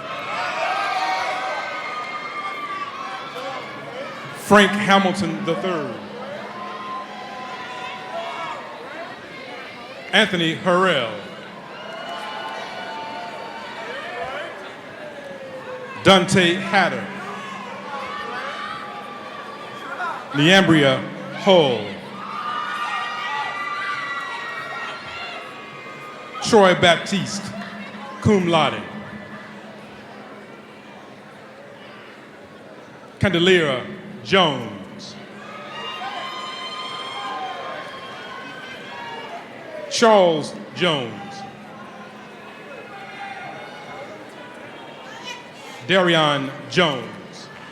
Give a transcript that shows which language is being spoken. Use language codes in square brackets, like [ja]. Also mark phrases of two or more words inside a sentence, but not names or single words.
[en] Frank Hamilton III. Anthony Harrell. Dante Hatter. Leambria Hull. Troy Baptiste, [la] cum laude. [en] Candelera Jones. Charles Jones. Darion Jones.